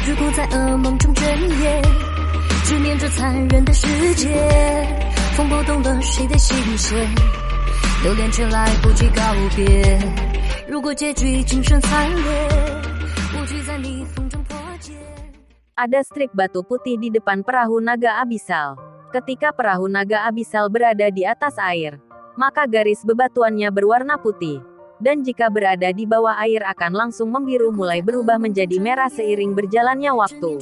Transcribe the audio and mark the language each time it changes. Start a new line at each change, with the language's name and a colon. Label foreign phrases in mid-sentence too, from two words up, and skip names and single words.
Chinese: 如果在噩梦中眷恋，执念着残忍的世界，风波动了谁的心弦，留恋却来不及告别。如果结局精神惨烈，无惧在逆风中破茧。
Indonesian: Ada strik batu putih di depan perahu naga abisal. Ketika perahu naga abisal berada di atas air, maka garis bebatuannya berwarna putih. Dan jika berada di bawah air akan langsung membiru mulai berubah menjadi merah seiring berjalannya waktu.